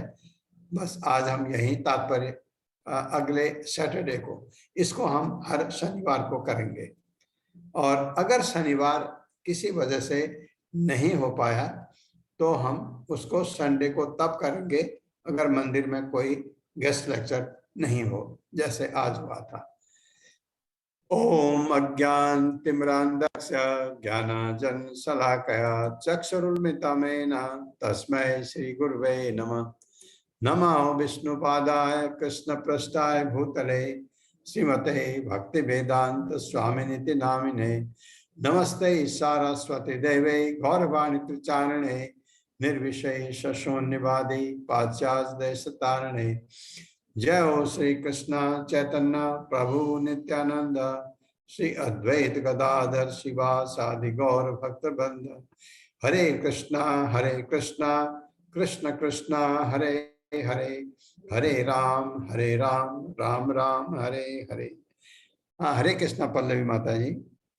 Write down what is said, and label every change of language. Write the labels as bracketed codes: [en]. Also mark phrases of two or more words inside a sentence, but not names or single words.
[hi] बस आज हम यही तात्पर्य, अगले सैटरडे को इसको हम हर शनिवार को करेंगे। और अगर शनिवार किसी वजह से नहीं हो पाया तो हम उसको संडे को तब करेंगे अगर मंदिर में कोई [en] guest lecture [hi] नहीं हो, जैसे आज हुआ था। [sa] ओम अज्ञानतिमिरान्धस्य ज्ञानांजन शलाकया चक्षुरुन्मिलितं येन तस्मै श्री गुरुवे नमः। नमो विष्णुपादाय कृष्ण पृष्ठाय भूतले श्रीमते भक्ति वेदांत स्वामिनिति नामिने नमस्ते सारस्वती देवे गौरवाणी प्रचारणे निर्विशेष शून्यवादी पाश्चात्य देश तारणे। जय हो श्री कृष्ण चैतन्य प्रभु नित्यानंद श्री अद्वैत गदाधर शिवासादि गौर भक्त बंद। हरे कृष्णा कृष्ण कृष्णा हरे हरे, हरे राम राम राम हरे हरे। [hi] हाँ, हरे कृष्णा पल्लवी माता जी।